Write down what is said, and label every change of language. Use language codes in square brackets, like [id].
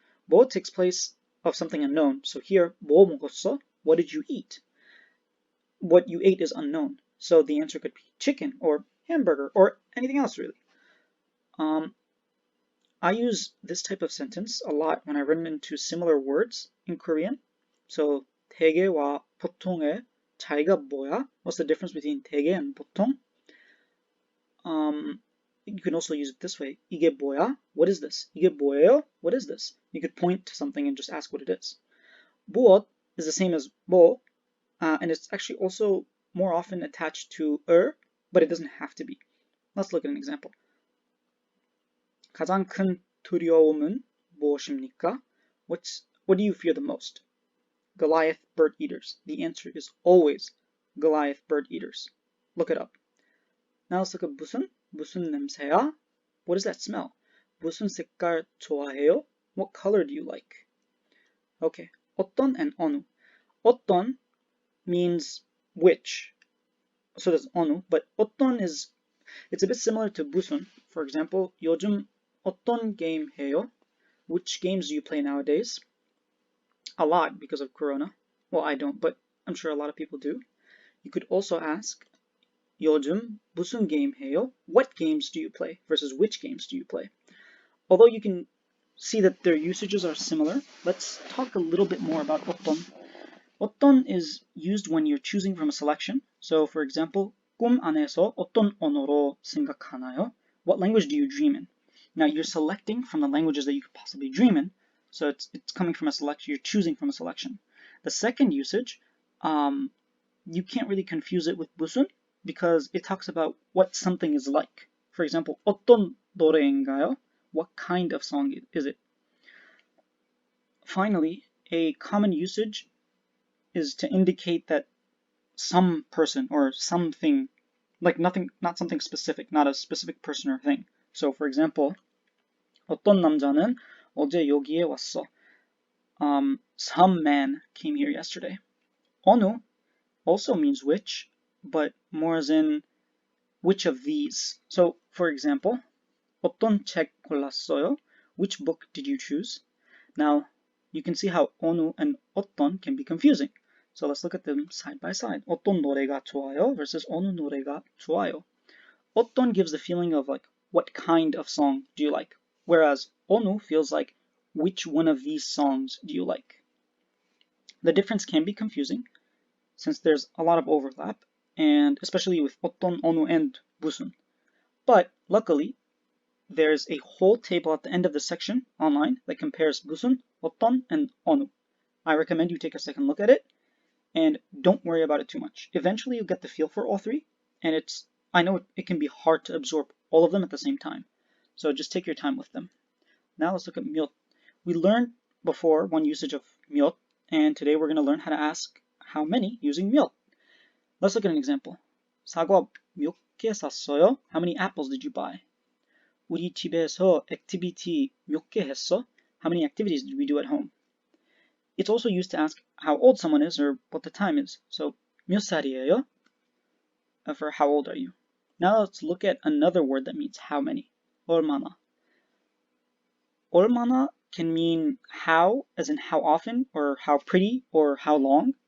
[en] 뭐 takes place of something unknown. So here, [ko] 뭐 먹었어? [en] What did you eat? What you ate is unknown. So the answer could be chicken or hamburger or anything else really. I use this type of sentence a lot when I run into similar words in Korean. [ko] So 대개와 보통의 차이가 뭐야? [en] What's the difference between 대개 and 보통? You can also use it this way. [ko] 이게 뭐야? [en] What is this? [ko] 이게 뭐예요? [en] What is this? You could point to something and just ask what it is. 무엇 is the same as 뭐, and it's actually also more often attached to but it doesn't have to be. Let's look at an example. [ko] 가장 큰 두려움은 무엇입니까? [en] What do you fear the most? Goliath bird eaters. The answer is always Goliath bird eaters. Look it up. Now let's look at 무슨. [ko] 무슨 냄새야? [en] What does that smell? [ko] 무슨 색깔 좋아해요? [en] What color do you like? Okay. 어떤 and 어느. 어떤 means which. So does 어느, but 어떤 it's a bit similar to 무슨. For example, [ko] 요즘 어떤 게임 해요? [en] Which games do you play nowadays? A lot because of Corona. Well, I don't, but I'm sure a lot of people do. You could also ask, [ko] 요즘 무슨 게임 해요? [en] What games do you play versus which games do you play? Although you can see that their usages are similar, let's talk a little bit more about 어떤. 어떤 is used when you're choosing from a selection. So, for example, [ko] 꿈 안에서 어떤 언어로 생각하나요? [en] What language do you dream in? Now, you're selecting from the languages that you could possibly dream in. So it's coming from a selection, you're choosing from a selection. The second usage, you can't really confuse it with 무슨 because it talks about what something is like. For example, [ko] 어떤 노래인가요? [en] What kind of song is it? Finally, a common usage is to indicate that some person or something, like nothing, not something specific, not a specific person or thing. So for example, [ko] 어떤 남자는 어제 여기에 왔어. [en] Some man came here yesterday. 어느 also means which, but more as in which of these. So, for example, [ko] 어떤 책 골랐어요? [en] Which book did you choose? Now, you can see how 어느 and 어떤 can be confusing. So let's look at them side by side. [ko] 어떤 노래가 좋아요 versus 어느 노래가 좋아요. [en] 어떤 gives the feeling of like, what kind of song do you like? Whereas 어느 feels like, which one of these songs do you like? The difference can be confusing since there's a lot of overlap, and especially with 어떤, 어느, and 무슨. But luckily, there's a whole table at the end of the section online that compares 무슨, 어떤, and 어느. I recommend you take a second look at it, and don't worry about it too much. Eventually you'll get the feel for all 3, and I know it can be hard to absorb all of them at the same time. So just take your time with them. Now let's look at 몇. We learned before one usage of 몇, and today we're going to learn how to ask how many using 몇. Let's look at an example. [ko] 사과 몇 개 샀어요? [en] How many apples did you buy? [ko] 우리 집에서 액티비티 몇 개 했어? [en] How many activities did we do at home? It's also used to ask how old someone is or what the time is. So [ko] 몇 살이에요? [en] For how old are you? Now let's look at another word that means how many. [ko] 얼마나. [en] 얼마나 can mean how, as in how often, or how pretty, or how long.